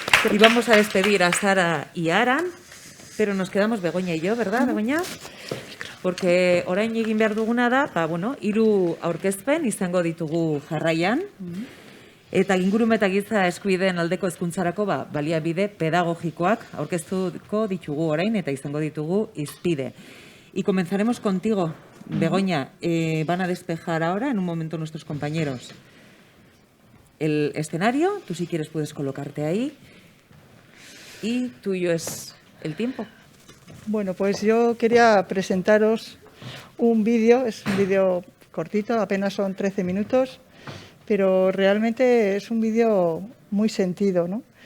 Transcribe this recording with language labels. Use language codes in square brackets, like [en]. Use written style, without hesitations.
[es] Y vamos a despedir a Sara y Aran, pero nos quedamos Begoña y yo, ¿verdad, Begoña? Porque [eu] orain egin behar duguna da, bueno, 3 aurkezpen izango ditugu jarraian, eta ingurume eta giza eskubideen aldeko hezkuntzarako baliabide pedagogikoak aurkeztuko ditugu orain eta izango ditugu hizpide. [es] Y comenzaremos contigo, Begoña. Van a despejar ahora en un momento nuestros compañeros el escenario. Tú, si quieres, puedes colocarte ahí. Y tuyo es el tiempo. Bueno, pues yo quería presentaros un vídeo, es un vídeo cortito, apenas son 13 minutos, pero realmente es un vídeo muy sentido, ¿no?